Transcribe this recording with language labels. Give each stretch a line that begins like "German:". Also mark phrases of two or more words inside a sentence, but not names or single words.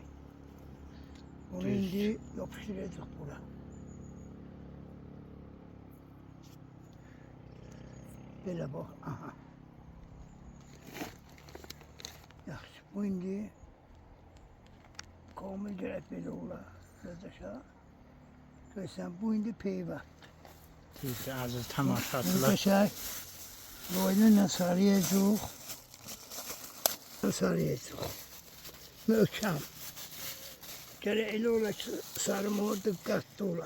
Turkish: Bunu şimdi yapıştıracak buraya. Böyle bak. Aha.
Azerbaijani: Yaxşı. Bu indi komil gerek böyle olar. Biraz aşağı. Görsən bu indi peyvand. Deyir, aziz Bu tamaşaçılar. qəşəng boynu sarıyacaq. Sarıyacaq. Möhkəm. Gərək elə ola ki, sarıma diqqətli ola.